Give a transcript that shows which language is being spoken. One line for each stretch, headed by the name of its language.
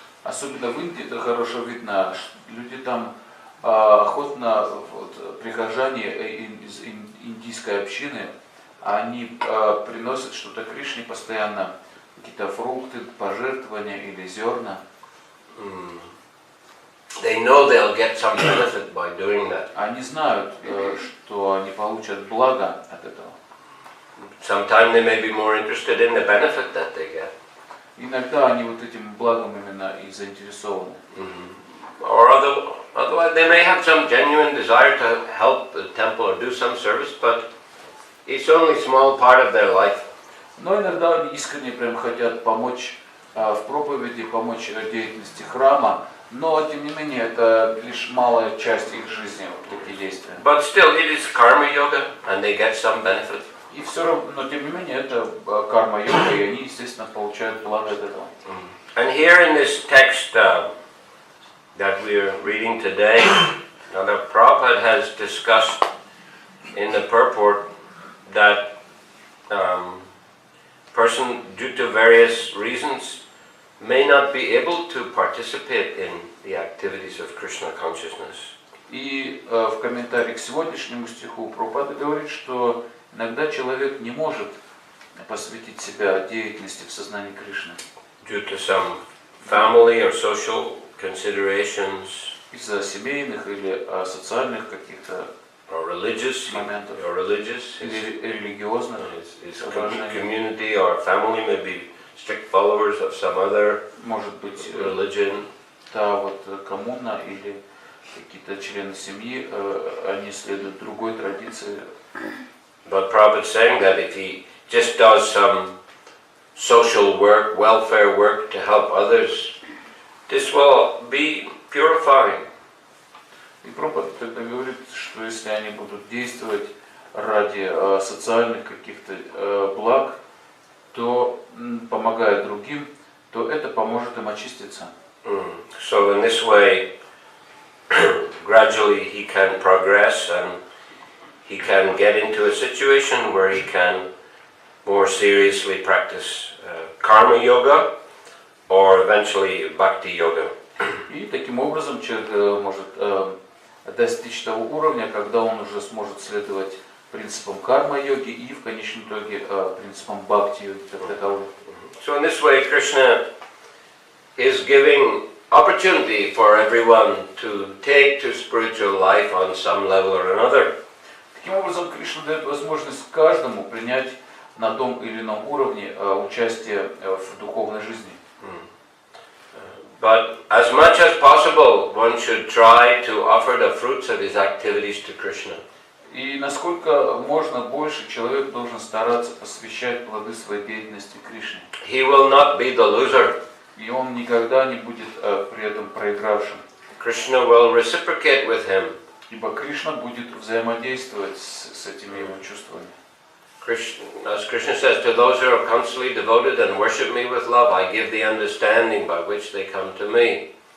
Russian: Особенно в Индии это хорошо видно. Люди там охотно, вот, прихожане из индийской общины, они приносят что-то Кришне постоянно, какие-то фрукты, пожертвования или зерна.
English: They know they'll get some benefit by doing that.
Russian: Они знают, что они получат благо от этого.
English: Sometimes they may be more interested in the benefit that they get.
Russian: Иногда они вот этим благом именно и заинтересованы.
English: Or otherwise they may have some genuine desire to help the temple or do some service, but it's only a small part of their life.
Russian: Но иногда они искренне прям хотят помочь в проповеди, помочь деятельности храма, но тем не менее это лишь малая часть их жизни, вот такие действия.
English: But still it is karma yoga and they get some benefit.
Russian: И все равно, но тем не менее это карма-йога, и они, естественно, получают благо от этого.
English: And here in this text that we are reading today, now the Prabhupada has discussed in the purport that person, due to various reasons, may not be able to participate in the activities of Krishna consciousness.
Russian: И в комментарии к сегодняшнему стиху Прабхупада говорит, что иногда человек не может посвятить себя деятельности в сознании Кришны.
English: Due to some family or social considerations,
Russian: Из-за семейных или социальных каких-то
English: or religious,
Russian: моментов,
English: his
Russian: или религиозных.
English: community or family may be strict followers of some other
Russian: Может быть,
English: religion.
Russian: та вот коммуна или какие-то члены семьи, они следуют другой традиции.
English: But Prabhupada is saying that if he just does some social work, welfare work to help others, this will be purifying.
Russian: И Прабхупада тогда говорит, что если они будут действовать ради социальных каких-то благ, то помогая другим, то это поможет им очиститься.
English: So in this way, gradually he can progress and he can get into a situation where he can more seriously practice karma yoga or eventually bhakti yoga.
Russian: И таким образом человек может достичь того уровня, когда он уже сможет следовать принципам карма-йоги и в конечном итоге принципам бхакти-йоги как таковой.
English: So in this way, Krishna is giving opportunity for everyone to take to spiritual life on some level or another.
Russian: Таким образом, Кришна дает возможность каждому принять на том или ином уровне участие в духовной жизни.
English: But as much as possible, one should try to offer the fruits of his activities to Krishna.
Russian: И насколько можно больше человек должен стараться посвящать плоды своей деятельности Кришне.
English: He will not be the loser.
Russian: И он никогда не будет при этом проигравшим.
English: Krishna will reciprocate with him.
Russian: Ибо Кришна будет взаимодействовать с этими его чувствами.
English: As Krishna says, to those who are constantly devoted and worship me with love, I give the understanding by which they come to me.